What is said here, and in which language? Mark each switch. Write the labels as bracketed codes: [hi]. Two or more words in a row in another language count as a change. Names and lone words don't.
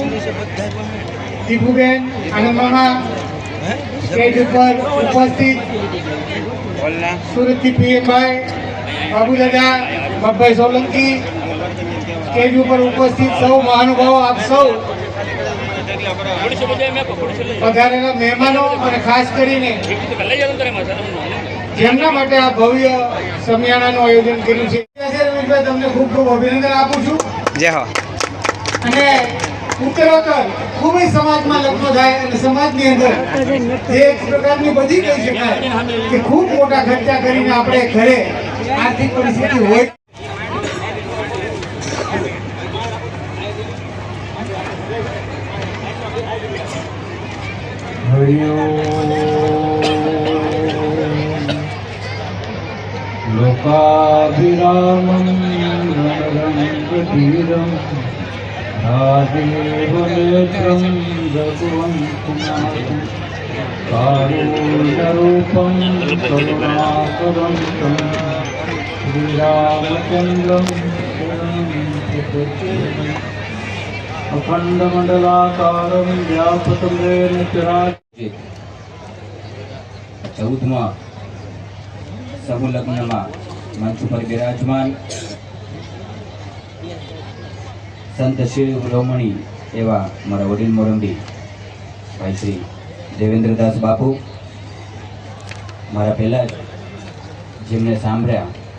[gu] દીપુબેન, આનંદ મામા, સ્ટેજ ઉપર ઉપસ્થિત સુરતથી પીએમભાઈ, બાબુદાદા, બાપભાઈ સોલંકી, સ્ટેજ ઉપર ઉપસ્થિત સૌ મહાનુભાવો, આપ સૌ પધારેલા મહેમાનો અને ખાસ કરીને જેમના માટે આ ભવ્ય સમિયાણાનું આયોજન કર્યું છે, રમેશભાઈ તમને ખૂબ ખૂબ અભિનંદન આપું છું. જય હો. અને ઉત્તરોત્તર ખૂબ જ સમાજમાં લગ્નો થાય અને સમાજની અંદર જે એક પ્રકારની બધી કહી શકાય કે ખૂબ મોટા ખર્ચા કરીને આપણે ઘરે આર્થિક પરિસ્થિતિ હોય [sa] लोकाभिरामं रणरङ्गधीरं राजीवनेत्रं रघुवंशनाथं कारुण्यरूपं करुणाकरं श्रीरामचन्द्रं अखण्डमण्डलाकारं व्यापतं येन चराचरं [gu] 14મા સમૂહ લગ્નમાં મંચ ઉપર બિરાજમાન સંત શિરોમણી એવા મારા વડીલ મોરંબી ભાઈ શ્રી દેવેન્દ્રદાસ બાપુ, મારા પહેલા જ જેમને સાંભળ્યા